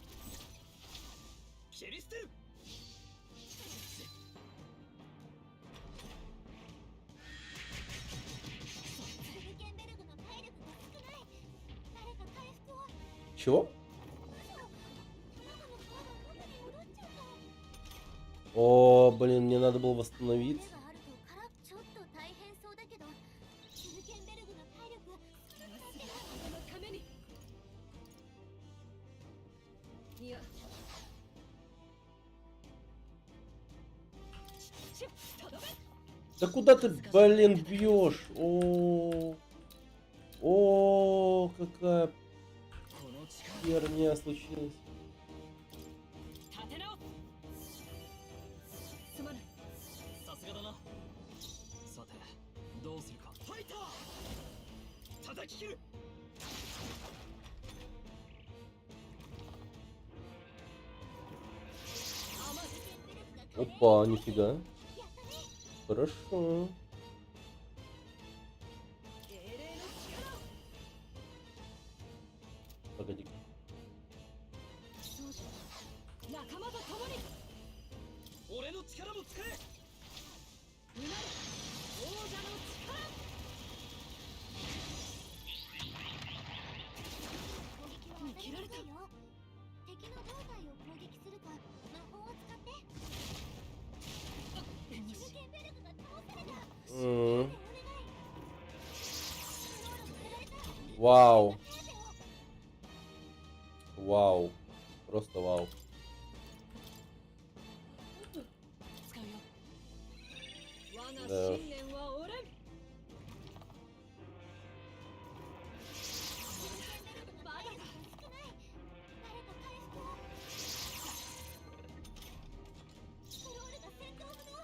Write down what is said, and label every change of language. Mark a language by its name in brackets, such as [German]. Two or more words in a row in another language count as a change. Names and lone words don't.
[Japanese] 切り捨てる。スルケンベルグの体力が少ない。誰か回復を。 [Russian] Чего? [Japanese] 卵の皮が元に戻っちゃった。 [Russian] О, блин, мне надо было [Japanese] 目 [Russian] восстановиться. [Japanese] があるとからちょっと大変そうだけど、スルケンベルグの体力が少なくなってる。そのために。いや。とどめ。 [Russian] Да куда ты, блин, бьешь? О, какая [Japanese] この力 [Russian] херня случилась. [Japanese] 立て直す。すまない。さすがだな。さてどうするか。ファイター叩き切る。 [Russian] Опа, нифига. Хорошо. [Japanese] 英霊の力を。 [Russian] Погоди-ка. [Japanese] そうだ。仲間と共に。俺の力も使え。うなれ。王者の力。攻撃は当たり前だよ。敵の胴体を攻撃するか魔法を使って。スルケンベルグが倒された。 М, お願い。 [Russian] Вау. [Japanese] 手当てを。 [Russian] Вау. Просто вау. [Japanese] 使うよ。我が [Russian] Да. [Japanese] 信念は折れん。まだだ。少ない。誰か回復を。スクロールが戦闘不能。